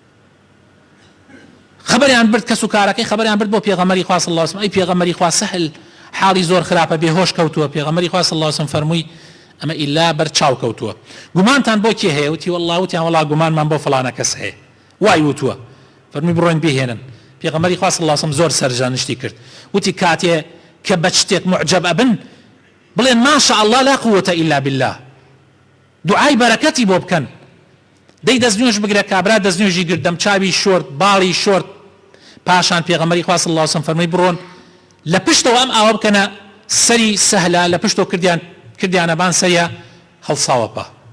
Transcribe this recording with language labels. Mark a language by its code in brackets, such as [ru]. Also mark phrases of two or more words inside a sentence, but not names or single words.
[ckb] خبریان برد کەس و کارەکەی خبریان برد بۆ پێغەمبەری خوا [ar] صلی الله علیه و سلم [ckb] ئەی پێغەمبەری خوا سەهل حاڵی زۆر خراپە بێهۆش کەوتووە پێغەمبەری خوا [ar] صلی الله علیه و سلم [ckb] فەرمووی ئەمە ئیلا بەر چاو کەوتووە گومانتان بۆ کێ هەیە وتی والله وتیان وڵا گومانمان بۆ فڵانە کەس هەیە وای وتووە فەرمووی بڕۆین بهێنن پێغەمبەری خوا [ar] صلی الله علیه و سلم [ckb] زۆر سەرجانشتی کرد وتی کاتێ کە بە شتێک معجەب ئەبن بڵێن [ar] ما شاء الله لا قوة إلا بالله [ckb] دوعای بەرەکەتی بۆ بکەن دەی دەستنوێژ بگرێ کابرا دەستنوێژی گردەم چاوی شۆرت باڵی شۆرت پاشان پێغەمبەری خوا [ar] صلی الله علیه و سلم [ckb] فەرمووی بڕۆن لە پشتەوە ئەم ئاوە بکەنە سەری سەهلە لە پشتەوە کردیانە بان سەریە هەڵساوەپە